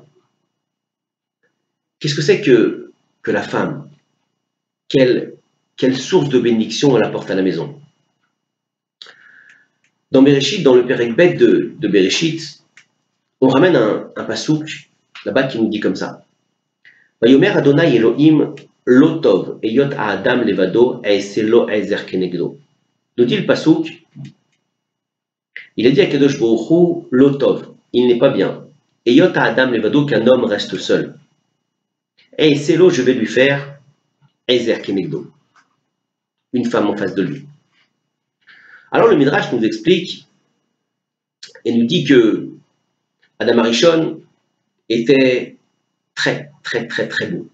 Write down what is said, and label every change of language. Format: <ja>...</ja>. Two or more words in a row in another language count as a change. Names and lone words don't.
<fr>Qu'est-ce que c'est que la femme? Quelle source de bénédiction elle apporte à la maison? Dans Bereshit, dans le</fr> <he>פרק ב</he> <fr>de Bereshit, on ramène un pasouk là-bas qui nous dit comme ça.</fr> <he>ויאמר ה' אלהים לא טוב היות האדם לבדו אעשה לו עזר כנגדו.</he> <fr>Nous dit le pasouk, il a dit à</fr> <he>קדוש ברוך הוא לא טוב,</he> <fr>il n'est pas bien.</fr> <he>היות האדם לבדו,</he> <fr>qu'un homme reste seul. Ha'eselo, je vais lui faire</fr> <he>עזר כנגדו,</he> <fr>une femme en face de lui. Alors le Midrash nous explique et nous dit que Adam Arishon était très beau.</fr>